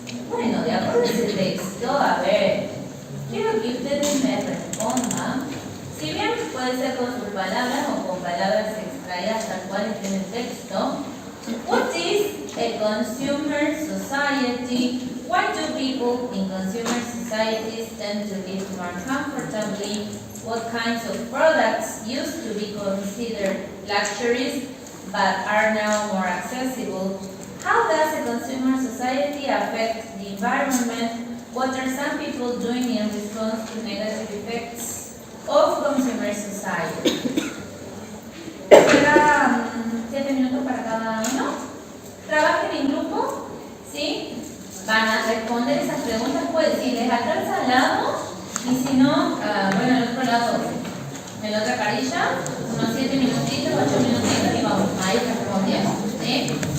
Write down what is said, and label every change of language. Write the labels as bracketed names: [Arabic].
[Spanish] Bueno, de acuerdo a ese texto, a ver, quiero que ustedes me respondan. Si bien puede ser con sus palabras o con palabras extraídas tal cual está en el texto. [English] What is a consumer society? Why do people in consumer societies tend to live more comfortably? What kinds of products used to be considered luxuries but are now more accessible? How does a consumer society affect the environment? What are some people doing in response to negative effects of consumer society? [Spanish] Queda 7 minutos para cada uno. Trabajen en grupo, ¿sí? Van a responder esas preguntas, pues si les alcanza al lado. Y si no, bueno, al otro lado, en la otra carilla, unos 7 minutitos, 8 minutitos y vamos a ir respondiendo, ¿sí?